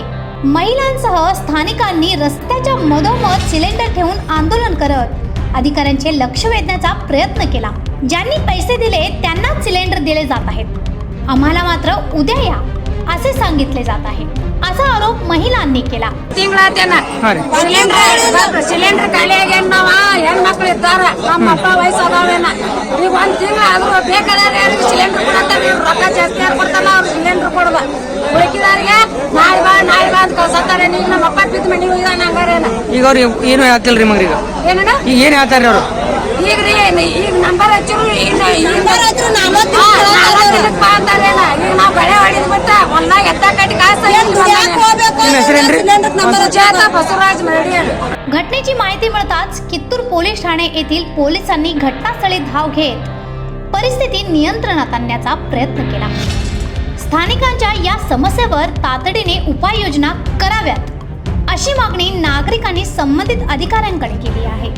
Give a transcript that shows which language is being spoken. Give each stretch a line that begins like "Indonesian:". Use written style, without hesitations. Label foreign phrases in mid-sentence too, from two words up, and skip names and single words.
Marathi: महिलांसह स्थानिकांनी रस्त्याच्या मधोमध सिलेंडर ठेवून आंदोलन करत अधिकाऱ्यांचे लक्ष वेधण्याचा प्रयत्न केला। ज्यांनी पैसे दिले त्यांनाच सिलेंडर दिले जात आहेत, आम्हाला मात्र उद्या या असे सांगितले जात आहे, असा आरोप महिलांनी केला।
Kannada: ಸಿಲಿಂಡರ್ ಖಾಲಿ ಆಗ್ಯಾನ ನಾವ ಹೆಣ್ಮಕ್ಳು ಇದ್ದಾರ ನಮ್ಮ ಅಪ್ಪ ವಯಸ್ಸಾದವೇನ ಈಗ ಒಂದ್ ತಿಂಗಳ ಆದ್ರೂ ಬೇಕಾದ್ರೆ ಸಿಲಿಂಡರ್ ಕೊಡತ್ತಾರ ರೊಕ್ಕ ಜಾಸ್ತಿ ಕೊಡ್ತಾರ ಅವ್ರು ಸಿಲಿಂಡರ್ ಕೊಡಲ್ಲ ಉಳಿಕಿದಾರಿಗೆ ನಾಳೆ ಬಾ ಅಂತ ಕಳ್ಸತ್ತಾರ ಈಗ ನಮ್ಮ ಅಪ್ಪ ಬಿದ್ದ ಮನೆಗೆ ಹೋಗಿದಾನ ಹಂಗಾರೇನ ಈಗ ಅವ್ರು ಏನು ಹೇಳ್ತಿಲ್ರಿ ಮಗ್ರೀಗ ಏನಣ್ಣ ಈಗ ಏನ್ ಹೇಳ್ತಾರ್ರಿ ಅವರು ಈಗ ನಂಬರ್ ಹಚ್ಚಿರು ಬಾ ಅಂತಾರೇನ ಈಗ ನಾವು ಬಳೆ ಹೊಡಿದ್ ಬಿಟ್ಟ ಒಂದಾಗ ಎತ್ತ ಕಟ್ಟಿ ಕಾಸ ಬಸವರಾಜ್ ಮರಡಿ।
Marathi: घटनेची माहिती मिळताच कित्तूर पोलीस ठाणे येथील पोलिसांनी घटनास्थळी धाव घेत परिस्थिती नियंत्रणात आणण्याचा प्रयत्न केला। स्थानिकांच्या या समस्येवर तातडीने उपाययोजना कराव्यात अशी मागणी नागरिकांनी संबंधित अधिकाऱ्यांकडे केली आहे।